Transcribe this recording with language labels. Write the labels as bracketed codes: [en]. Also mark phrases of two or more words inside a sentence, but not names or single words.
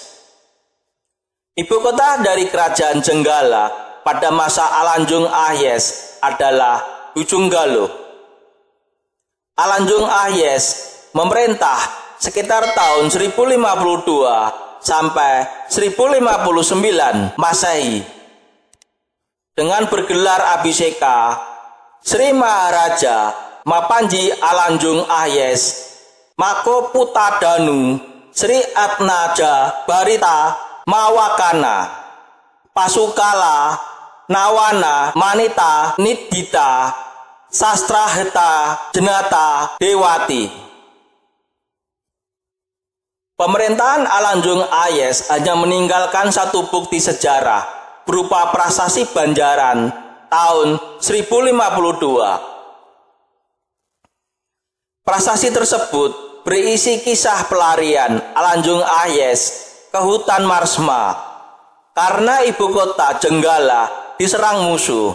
[id] Ibu kota dari kerajaan Jenggala pada masa Alanjung Ahyes adalah Ujunggalo. Alanjung Ahyes memerintah sekitar tahun 1052 sampai 1059 Masehi. dengan bergelar Abhiseka Sri Maharaja Mapanji Alanjung Ayes Mako Putadanu Sri Atnaja Barita Mawakana Pasukala Nawana Manita Nidita Sastraheta Jenata Dewati. Pemerintahan Alanjung Ayes hanya meninggalkan satu bukti sejarah berupa prasasti Banjaran tahun 1052. Prasasti tersebut berisi kisah pelarian Alanjung Ayes ke hutan Marsma karena ibu kota Jenggala diserang musuh.